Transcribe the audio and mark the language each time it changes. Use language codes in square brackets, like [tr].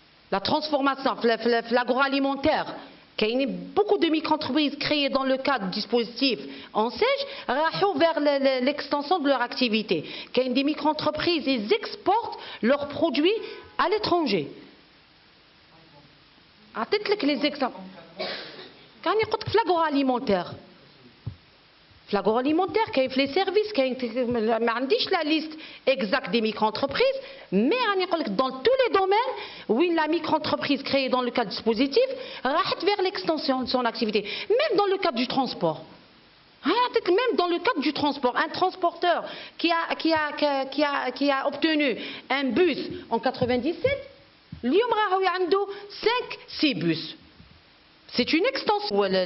[fr] La transformation, l'agroalimentaire, il y a beaucoup de micro-entreprises créées dans le cadre du dispositif ONSEJ, vers l'extension de leur activité. Il y a des micro-entreprises, ils exportent leurs produits à l'étranger. [ar] أعطيت [fr] les exemples. [ar] كان يقول لك في l'agroalimentaire. [fr] L'agroalimentaire, qui fait les services, [ar] ما عنديش [fr] la liste exacte des micro-entreprises, mais dans tous les domaines où la micro-entreprise créée dans le cadre du dispositif [ar] راحت [fr] vers l'extension de son activité. Même dans le cadre du transport. Même dans le cadre du transport, un transporteur qui a obtenu un bus en 97, [ar] اليوم راهو عنده [fr] 5-6 bus. C'est une extension.